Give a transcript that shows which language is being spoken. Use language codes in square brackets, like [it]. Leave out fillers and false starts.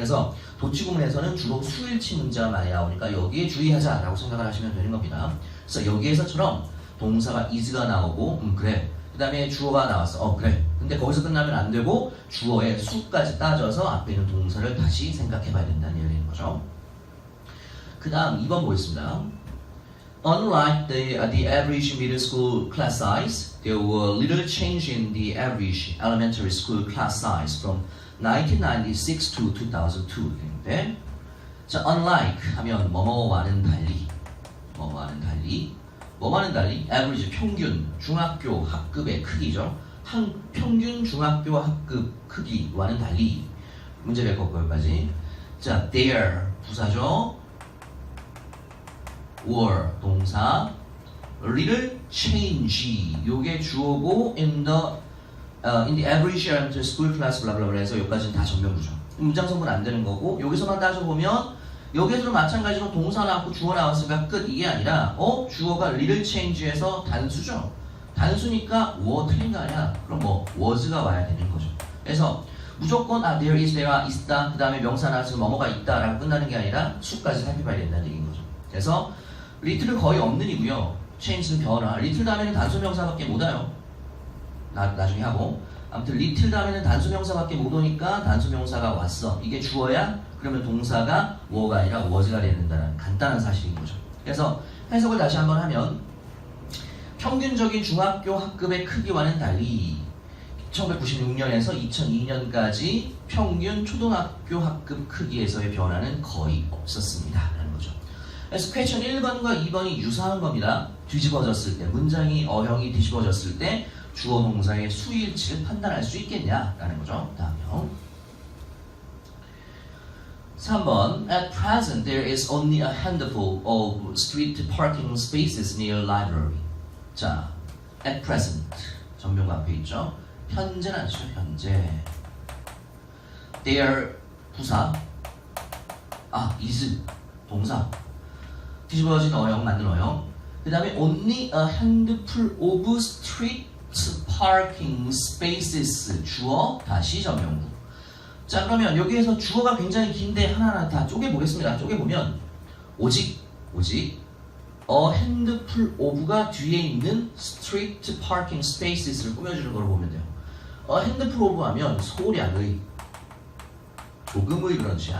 [ko] 그래서 도치구문에서는 주로 수일치 문제가 많이 나오니까 여기에 주의하자라고 생각을 하시면 되는 겁니다. 그래서 여기에서처럼 동사가 is가 나오고 그래. 그 다음에 주어가 나왔어. 그래. 근데 거기서 끝나면 안 되고 주어의 수까지 따져서 앞에 있는 동사를 다시 생각해 봐야 된다는 얘기인 거죠. 그 다음 2번 보겠습니다. [en] Unlike the average middle school class size, there were little change in the average elementary school class size from 1996 to 2002인데, 자, unlike 하면 [ko] 뭐뭐와는 달리, 뭐뭐와는 달리, [en] average [ko] 평균 중학교 학급의 크기죠. 평균 중학교 학급 크기와는 달리 문제 될 거기까지. 자, there 부사죠. were 동사, [en] little change [ko] 요게 주어고 [en] in the average elementary school class [ko] 블라블라블라 해서 여기까지는 다 전면부죠. 문장 성분 안 되는 거고 여기서만 따져보면 여기서도 마찬가지로 동사 나왔고 주어 나왔으니까 끝 이게 아니라 주어가 [en] little change [ko] 에서 단수죠. 단수니까 were 틀린 거 아니야. 그럼 뭐 was가 와야 되는 거죠. 그래서 무조건 [en] there is, there are [ko] 있다 그 다음에 명사 나와서 뭐뭐가 있다 라고 끝나는 게 아니라 수까지 살펴봐야 된다는 얘기인 거죠. 그래서 little은 거의 없는 이고요. change는 변화. little 다음에는 단수명사밖에 못 와요. 나중에 하고. 아무튼 little 다음에는 단수명사밖에 못 오니까 단수명사가 왔어. 이게 주어야? 그러면 동사가 were가 아니라 was가 된다는 간단한 사실인 거죠. 그래서 해석을 다시 한번 하면 평균적인 중학교 학급의 크기와는 달리 1996년에서 2002년까지 평균 초등학교 학급 크기에서의 변화는 거의 없었습니다. 라는 거죠. 그래서 퀘션 1번과 2번이 유사한 겁니다. 뒤집어졌을 때, 문장이 어형이 뒤집어졌을 때 주어 동사의 수일치를 판단할 수 있겠냐라는 거죠. 다음요. [en] 3번 At present, there is only a handful of street parking spaces near library. 자, [ko] at present 전명구 앞에 있죠. 현재는 안 쓰죠. 현재. Their 부사. is 동사. 뒤집어진 어용 만든 어용. 그 다음에 [en] only a handful of street parking spaces. [ko] 주어 다시 전명구. 자, 그러면 여기에서 주어가 굉장히 긴데 하나하나 다 쪼개보겠습니다. 쪼개보면 오직 [en] a handful of [ko] 가 뒤에 있는 [en] street parking spaces [ko] 를 꾸며주는 걸 보면 돼요. [en] a handful of [ko] 하면 소량의, 조금의 그런 뜻이야.